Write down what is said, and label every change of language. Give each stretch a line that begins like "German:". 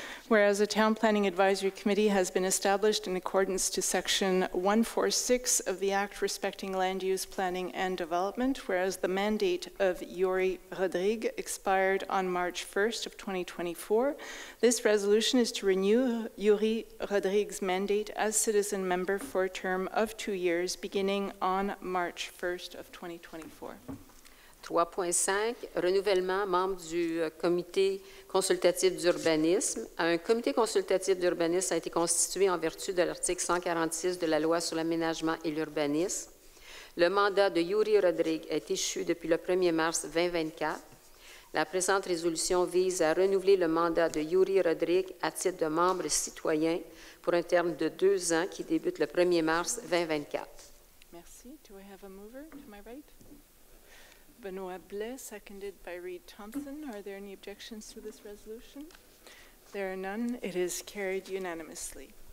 English: Whereas the Town Planning Advisory Committee has been established in accordance to Section 146 of the Act respecting land use, planning, and development, whereas the mandate of Yuri Rodrigue expired on March 1st of 2024, this resolution is to renew Yuri Rodrigue's mandate as citizen member for a term of 2 years, beginning on March 1st of 2024.
French: 3.5, renouvellement membre du comité consultatif d'urbanisme. Un comité consultatif d'urbanisme a été constitué en vertu de l'article 146 de la Loi sur l'aménagement et l'urbanisme. Le mandat de Yuri Rodrigue est échu depuis le 1er mars 2024. La présente résolution vise à renouveler le mandat de Yuri Rodrigue à titre de membre citoyen pour un terme de 2 ans qui débute le 1er mars 2024. Merci.
English: Do I have a mover to my right? Benoit Blais, seconded by Reed Thompson. Are there any objections to this resolution? There are none. It is carried unanimously.